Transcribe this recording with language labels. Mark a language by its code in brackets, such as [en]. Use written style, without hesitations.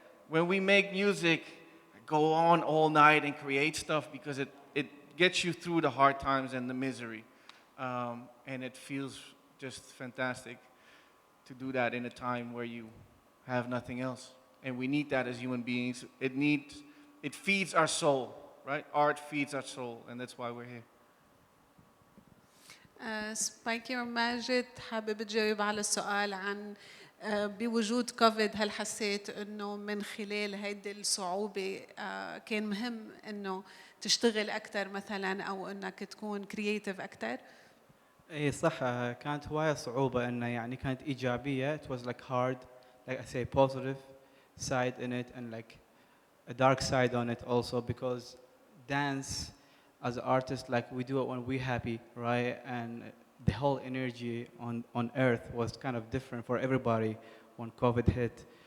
[en] When we make music, go on all night and create stuff because it gets you through the hard times and the misery. And it feels just fantastic to do that in a time where you have nothing else. And we need that as human beings. It feeds our soul, right? Art feeds our soul, and that's why we're here. [ar] سبايكي وماجد حابب تجاوب على السؤال عن بوجود كوفيد هل حسيت انه من خلال هيدي الصعوبة كان مهم انه تشتغل اكثر مثلا او انك تكون كرييتيف اكثر؟ اي صح كانت هواية صعوبة انه يعني كانت ايجابية. [en] It was like hard, like I say, positive side in it and like a dark side on it also because dance as an artist, like we do it when we're happy, right? And the whole energy on earth was kind of different for everybody when COVID hit.